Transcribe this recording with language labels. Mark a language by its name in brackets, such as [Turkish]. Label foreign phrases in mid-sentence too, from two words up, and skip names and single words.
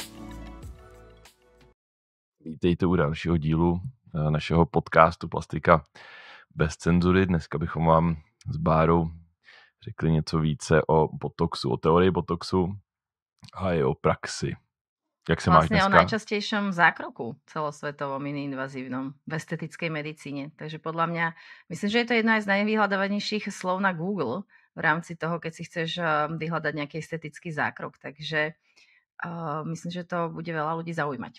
[Czech] Vítejte u dalšího dílu našeho podcastu Plastika bez cenzury. Dneska bychom vám s Bárou řekli něco více o botoxu, o teorii botoxu a i o praxi. Jak se máš dneska? [Slovak] Vlastne o najčastejšom zákroku celosvetovom mini-invazívnom v estetickej medicíne. Takže podľa mňa, myslím, že je to jedno aj z najvyhľadávanejších slov na Google v rámci toho, keď si chceš vyhľadať nejaký estetický zákrok. Takže myslím, že to bude veľa ľudí zaujímať.